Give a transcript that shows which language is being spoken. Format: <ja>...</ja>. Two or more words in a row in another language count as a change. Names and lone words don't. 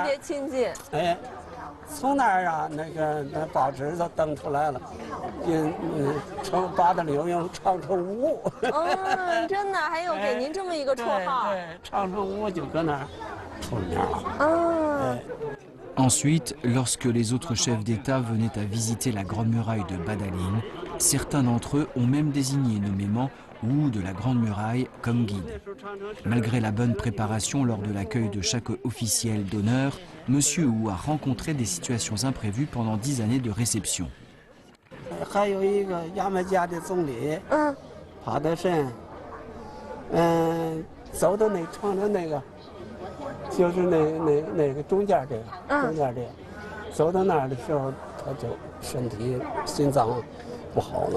<zh>特别亲近。从那儿啊，那报纸都登出来了，称八达岭用长城屋。真的，还有给您这么一个绰号。对，长城屋就搁那儿出名了。</zh> <fr>Ensuite, lorsque les autres chefs d'État venaient à visiter la Grande Muraille de Badaling, certains d'entre eux ont même désigné nommément ou de la Grande Muraille comme guide. Malgré la bonne préparation lors de l'accueil de chaque officiel d'honneur, Monsieur Wu a rencontré des situations imprévues pendant 10 années de réception.</fr> <zh>还有一个牙买加的总理，帕德森，走到那长城那个，就是那个中间这个，中间这个，走到那儿的时候，他就身体心脏不好了嘛。</zh>